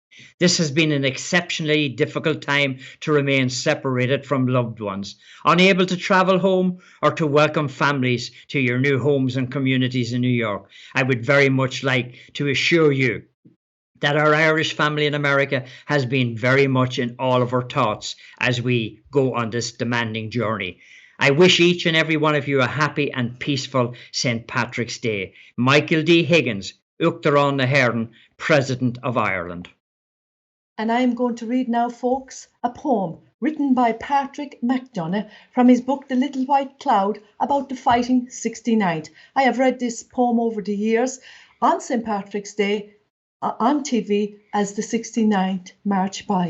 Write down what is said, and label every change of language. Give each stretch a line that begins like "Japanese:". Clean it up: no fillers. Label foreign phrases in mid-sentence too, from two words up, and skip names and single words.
English: This has been an exceptionally difficult time to remain separated from loved ones, unable to travel home or to welcome families to your new homes and communities in New York. I would very much like to assure you that our Irish family in America has been very much in all of our thoughts as we go on this demanding journey. I wish each and every one of you a happy and peaceful St. Patrick's Day.
Irish: Michael D. Higgins, Uachtarán na hÉireann,
English: President of Ireland. And I am going to read now, folks, a poem written by Patrick McDonough from his book The Little White Cloud about the fighting 69th. I have read this poem over the years on St. Patrick's Day on TV as the 69th march by.